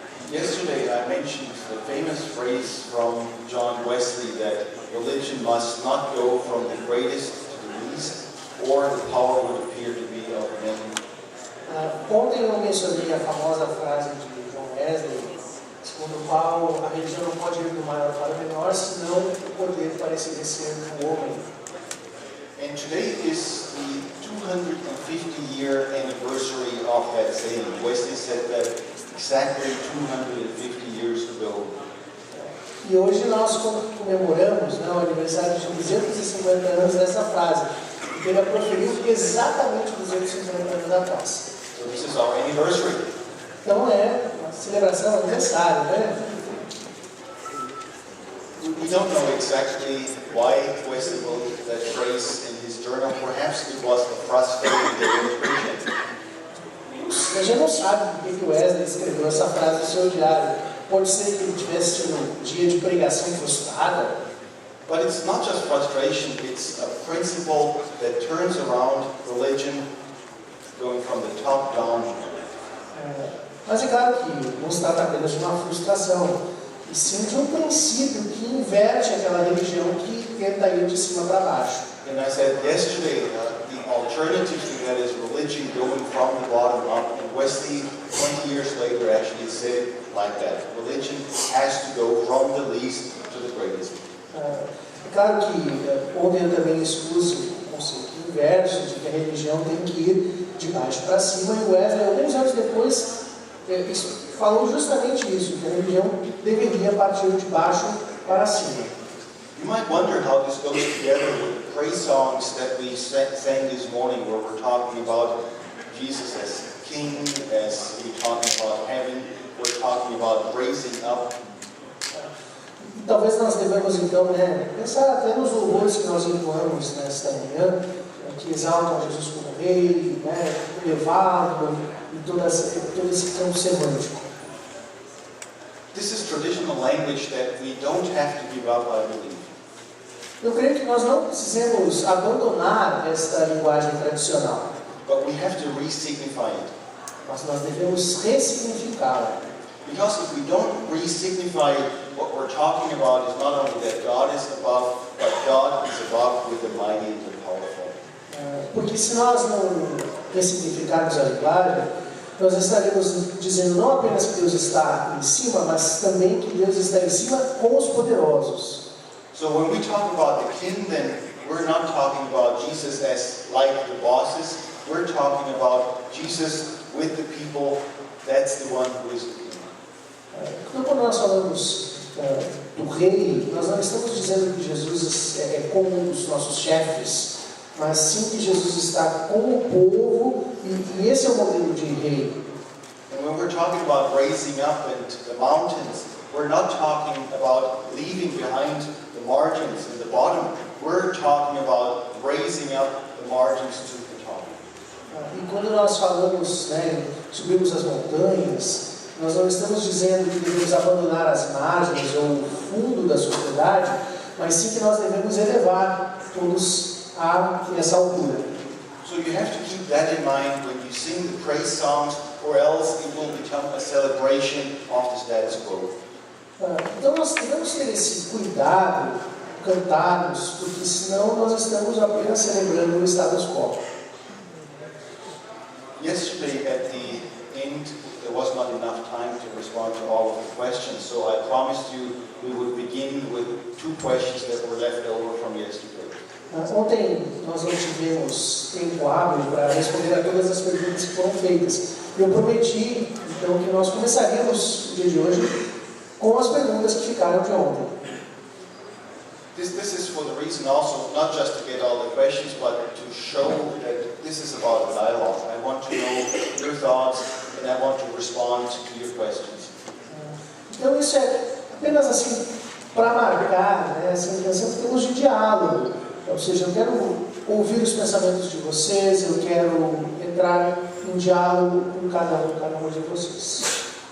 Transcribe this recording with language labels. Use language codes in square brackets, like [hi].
[en] Yesterday I mentioned the famous phrase from John Wesley that religion must not go from the greatest to the least, or the power would appear to be of many. [pt] Ontem eu mencionei a famosa frase de John Wesley, segundo o qual a religião não pode ir do maior para o menor, senão o poder pareceria ser do homem. [en] And today is the 250-year anniversary of that saying. Wesley said that exactly 250 years ago. [pt] E hoje nós comemoramos o aniversário de 250 anos dessa frase, que ele a proferiu exatamente 250 anos atrás. [en] So this is our anniversary. [pt] Então é uma celebração, um aniversário, né? [en] We don't know exactly why Wesley wrote that phrase in his journal. Perhaps it was the frustrating day of preaching. [pt] A gente não sabe por que Wesley escreveu essa frase no seu diário. Pode ser que ele tivesse tido um dia de pregação frustrada. [en] But it's not just frustration, it's a principle that turns around religion going from the top down. [pt] Mas é claro que não se trata apenas de uma frustração, e sim de um princípio que inverte aquela religião que tenta ir de cima para baixo. [en] And I said yesterday, the alternative to that is religion going from the bottom up. And Wesley, 20 years later, actually said like that. Religion has to go from the least to the greatest. [pt] É claro que ontem eu também expus o conceito inverso de que a religião tem que ir de baixo para cima, e Wesley, alguns anos depois, falou justamente isso, que a religião deveria partir de baixo para cima. [en] You might wonder how this goes together with the praise songs that we sang this morning, where we're talking about Jesus as King, as we're talking about heaven, we're talking about raising up. [pt] Talvez nós devemos então pensar até nos louvores que nós entoamos nesta manhã, que exaltam Jesus como Rei, elevado, e todo esse campo semântico. [en] This is traditional language that we don't have to give up, I believe. [pt] Eu creio que nós não precisamos abandonar esta linguagem tradicional. [en] But we have to re-signify it. [pt] Mas nós devemos ressignificá-la. [en] Because if we don't re-signify it, what we're talking about is not only that God is above, but God is above with the mighty and the powerful. [pt] Porque se nós não ressignificarmos a linguagem, nós estaremos dizendo não apenas que Deus está em cima, mas também que Deus está em cima com os poderosos. [en] So when we talk about the king, then we're not talking about Jesus as like the bosses. We're talking about Jesus with the people. That's the one who is the king. [pt] Então, quando nós falamos do rei, nós não estamos dizendo que Jesus é como um dos nossos chefes, mas sim que Jesus está com o povo, e esse é o modelo de rei. [en] And when we're talking about raising up and the mountains, we're not talking about leaving behind the margins and the bottom. We're talking about raising up the margins to the top. [pt] E quando nós falamos, subimos as montanhas, nós não estamos dizendo que devemos abandonar as margens ou o fundo da sociedade, mas sim que nós devemos elevar todos a essa altura. [en] So you have to keep that in mind when you sing the praise songs, or else it will become a celebration of the status quo. [pt] Então nós devemos ter esse cuidado, cantarmos, porque senão nós estamos apenas celebrando o status quo. [en] Yesterday at the end, there was not enough time to respond to all of the questions, so I promised you we would begin with two questions that were left over from yesterday. [pt] Ontem nós não tivemos tempo hábil para responder a todas as perguntas que foram feitas. Eu prometi, então, que nós começaríamos o dia de hoje com as perguntas que ficaram de ontem. [en] This is for the reason also, not just to get all the questions, but to show that this is about a dialogue. I want to know your thoughts, and I want to respond to your questions. [pt] Então isso é apenas assim, para marcar, essa intenção que temos de diálogo. Ou seja, eu quero ouvir os pensamentos de vocês, eu quero entrar em diálogo com cada um de vocês.